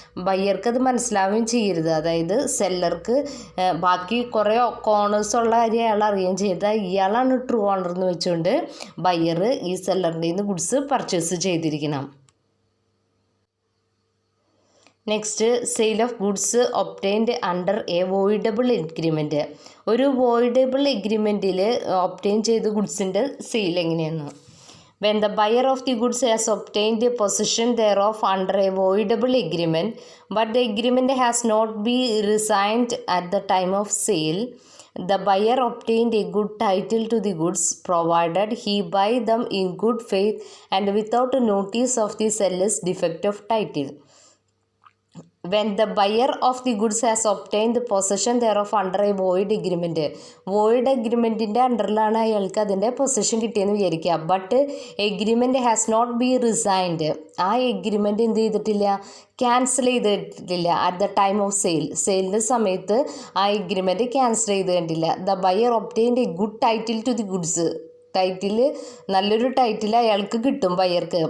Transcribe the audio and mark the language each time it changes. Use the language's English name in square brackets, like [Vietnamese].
[Malayalam] ബയ്യർക്ക് അത് മനസ്സിലാവുകയും ചെയ്യരുത്. അതായത് സെല്ലർക്ക് ബാക്കി കുറേ കോണേഴ്സ് ഉള്ള കാര്യം അയാൾ അറിയുകയും ചെയ്ത് ഇയാളാണ് ട്രൂ ഓണർ എന്ന് വെച്ചുകൊണ്ട് ബയ്യർ ഈ സെല്ലറിൻ്റെ നിന്ന് ഗുഡ്സ് പർച്ചേസ് ചെയ്തിരിക്കണം. [English] Next, sale of goods obtained under a voidable agreement. [Malayalam] ഒരു വോയിഡബിൾ എഗ്രിമെൻറ്റിൽ ഒബ്റ്റെയിൻ ചെയ്ത ഗുഡ്സിൻ്റെ സെയിൽ എങ്ങനെയാണ്? [English] When the buyer of the goods has obtained the possession thereof under a voidable agreement, but the agreement has not been resigned at the time of sale, the buyer obtained a good title to the goods provided he buy them in good faith and without notice of the seller's defect of title. when the buyer of the goods has obtained the possession thereof under a void agreement. [Malayalam] void agreementൻ്റെ അണ്ടറിലാണ് അയാൾക്ക് അതിൻ്റെ possession കിട്ടിയെന്ന് വിചാരിക്കുക. [English] But agreement has not be rescinded. [Malayalam] ആ agreement എന്ത് ചെയ്തിട്ടില്ല, cancel ചെയ്തിട്ടില്ല. At the time of സെയിലിൻ്റെ സമയത്ത് ആ എഗ്രിമെൻറ്റ് ക്യാൻസൽ ചെയ്ത് കണ്ടില്ല. [English] The buyer obtained a good title to the goods. [Malayalam] Title നല്ലൊരു ടൈറ്റിൽ അയാൾക്ക് കിട്ടും ബയർക്ക്.